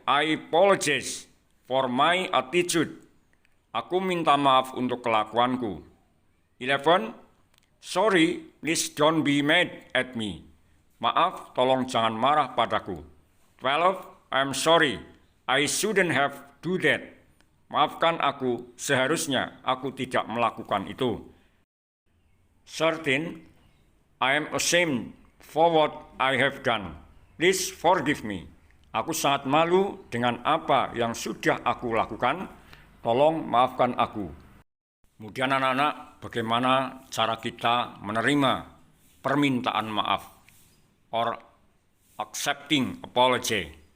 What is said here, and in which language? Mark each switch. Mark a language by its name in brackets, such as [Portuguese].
[English] I apologize for my attitude. [Indonesian] Aku minta maaf untuk kelakuanku. [English] 11. Sorry, please don't be mad at me. [Indonesian] Maaf, tolong jangan marah padaku. [English] 12. I'm sorry, I shouldn't have do that. [Indonesian] Maafkan aku, seharusnya aku tidak melakukan itu. 13. [English] I am ashamed for what I have done. Please forgive me. [Indonesian] Aku sangat malu dengan apa yang sudah aku lakukan. Tolong maafkan aku. Kemudian anak-anak, bagaimana cara kita menerima permintaan maaf or [English] accepting apology?